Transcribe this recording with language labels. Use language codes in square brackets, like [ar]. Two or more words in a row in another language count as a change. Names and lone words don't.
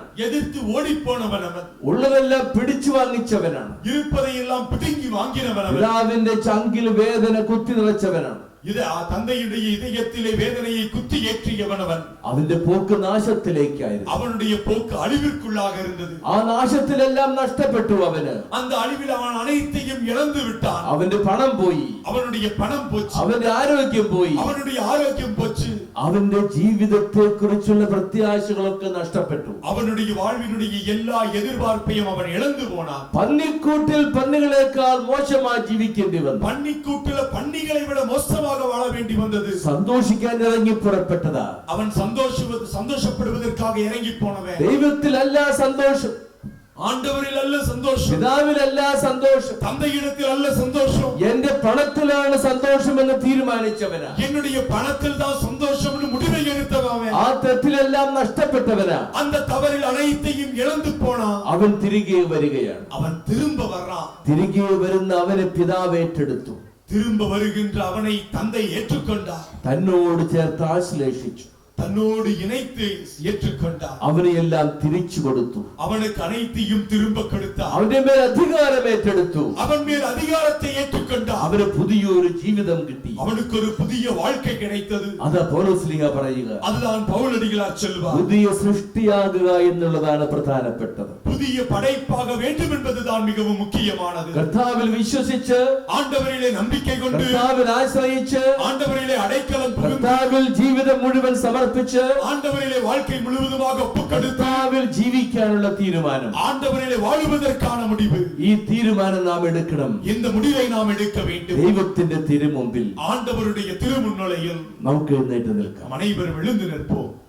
[ta] எதிர்த்து ஓடி போனவனவன். [ml] ഉള്ളതെല്ലാം പിടിച്ചു വാങ്ങിച്ചവനാണ്. [ta] இருப்பதையெல்லாம் பிடுங்கி வாங்கினவனவன். [ml] പിതാവിന്റെ ചങ്കിൽ വേദന കുത്തി നിറച്ചവനാണ്. [ta] இது தந்தையுடைய இதயத்திலே வேதனையை குத்தி ஏற்றியவனவன். [ml] അവന്റെ പോക്ക് നാശത്തിലേക്കായിരുന്നു. [ta] அவனுடைய போக்கு அழிவிற்குள்ளாக இருந்தது. [ml] ആ നാശത്തിലെല്ലാം നഷ്ടപ്പെട്ടു അവന്. [ta] அந்த அழிவில் அவன் அனைத்தையும் இழந்து விட்டான். [ml] അവന്റെ പണം പോയി, [ta] அவனுடைய பணம் போச்சு, [ml] അവന്റെ ആരോഗ്യം പോയി, [ta] அவனுடைய ஆரோக்கியம் போச்சு, [ml] അവന്റെ ജീവിതത്തെ കുറിച്ചുള്ള പ്രത്യാശകളൊക്കെ നഷ്ടപ്പെട്ടു. [ta] அவனுடைய வாழ்வினுடைய எல்லா எதிர்பார்ப்பையும் அவன் இழந்து போனான். [ml] പന്നിക്കൂട്ടിൽ പന്നികളെക്കാൾ മോശമായി ജീവിക്കേണ്ടി വന്നു. [ta] பன்னிக்கூட்டில பன்னிகளை விட மோசமாக வாழ வேண்டி வந்தது. [ml] സന്തോഷിക്കാൻ ഇറങ്ങി പുറപ്പെട്ടതാ. [ta] அவன் சந்தோஷப்படுவதற்காக இறங்கி போனவன். [ml] ദൈവത്തിലല്ല സന്തോഷം, [ta] ஆண்டவரில் அல்ல சந்தோஷம், [ml] പിതാവിലല്ല സന്തോഷം, [ta] தந்தையிடத்தில் அல்ல சந்தோஷம், [ml] എന്റെ പണത്തിലാണ് സന്തോഷം എന്ന് തീരുമാനിച്ചവനാ. [ta] என்னுடைய பணத்தில் தான் சந்தோஷம் என்று முடிவை எடுத்தவன். [ml] ആ തെറ്റിലെല്ലാം നഷ്ടപ്പെട്ടവനാ. [ta] அந்த தவறில் அனைத்தையும் இழந்து போனான். [ml] അവൻ തിരികെ വരികയാണ്. [ta] அவன் திரும்ப வர்றான். [ml] തിരികെ വരുന്ന അവനെ പിതാവ് ഏറ്റെടുത്തു. [ta] திரும்ப வருகின்ற அவனை தந்தை ஏற்றுக்கொண்டார். [ml] തന്നോട് ചേർത്ത് ആശ്ലേഷിച്ചു. [ta] தன்னோடு இணைத்து ஏற்றுக்கொண்டார். [ml] അവനെ എല്ലാം തിരിച്ചു കൊടുത്തു. [ta] அவனுக்கு அனைத்தையும் திரும்ப கொடுத்தார். [ml] അവന്റെ മേൽ അധികാരം ഏറ്റെടുത്തു. [ta] அவன் மேல் அதிகாரத்தை ஏற்றுக்கொண்டார். [ml] അവന് പുതിയൊരു ജീവിതം കിട്ടി. [ta] அவனுக்கு ஒரு புதிய வாழ்க்கை கிடைத்தது. [ml] അതാ പൗലോസ്ലീഹ പറയുക. [ta] அதுதான் பவுலடிகளார் சொல்வார். [ml] പുതിയ സൃഷ്ടിയാകുക എന്നുള്ളതാണ് പ്രധാനപ്പെട്ടത്. [ta] புதிய படைப்பாக வேண்டும் என்பதுதான் மிகவும் முக்கியமானது. [ml] കർത്താവിൽ വിശ്വസിച്ച്, [ta] ஆண்டவரிலே நம்பிக்கை கொண்டு, [ml] കർത്താവിൽ ആശ്രയിച്ച്, [ta] ஆண்டவரிலே அடைக்கலம் புகுந்து, [ml] കർത്താവിൽ ജീവിതം മുഴുവൻ സമർപ്പിച്ച്, [ta] ஆண்டவரிலே வாழ்க்கை முழுவதுமாக ஒப்புக்கொடுத்து, [ml] കർത്താവിൽ ജീവിക്കാനുള്ള തീരുമാനം, [ta] ஆண்டவரிலே வாழுவதற்கான முடிவு, [ml] ഈ തീരുമാനം നാം എടുക്കണം. [ta] இந்த முடிவை நாம் எடுக்க வேண்டும். [ml] ദൈവത്തിന്റെ തിരുമുമ്പിൽ [ta] ஆண்டவருடைய திருமுன்னிலையில் [ml] നമുക്ക് എഴുന്നേറ്റ് നിൽക്കാം. [ta] அனைவரும் எழுந்து நிற்போம்.